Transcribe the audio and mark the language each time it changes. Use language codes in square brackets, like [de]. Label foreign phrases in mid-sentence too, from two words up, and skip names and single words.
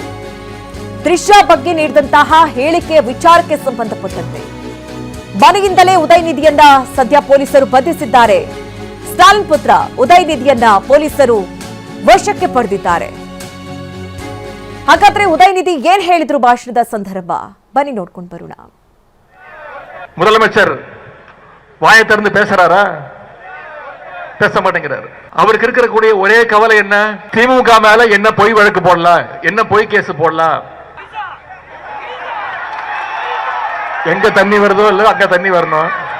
[kn] ತ್ರಿಷಾ ಬಗ್ಗೆ ನೀಡಿದಂತಹ ಹೇಳಿಕೆ ವಿಚಾರಕ್ಕೆ ಸಂಬಂಧಪಟ್ಟಂತೆ ಮನೆಯಿಂದಲೇ ಉದಯನಿಧಿಯನ್ನ ಸದ್ಯ ಪೊಲೀಸರು ಬಂಧಿಸಿದ್ದಾರೆ. ಸ್ಟಾಲಿನ್ ಪುತ್ರ ಉದಯನಿಧಿಯನ್ನ ಪೊಲೀಸರು ವಶಕ್ಕೆ ಪಡೆದಿದ್ದಾರೆ. ಹಾಗಾದ್ರೆ ಉದಯನಿಧಿ ಏನ್ ಹೇಳಿದ್ರು ಭಾಷಣದ ಸಂದರ್ಭ, ಬನ್ನಿ ನೋಡ್ಕೊಂಡು ಬರೋಣ. [ta] முதலமைச்சர் வாயை திறந்து பேசுறாரா? பேச மாட்டேங்கிறாரு. அவருக்கு இருக்கக்கூடிய ஒரே கவலை என்ன? திமுக மேல என்ன பொய் வழக்கு போடலாம், என்ன பொய் கேஸ் போடலாம். எங்க தண்ணி வருதோ இல்ல அங்க தண்ணி வரணும்.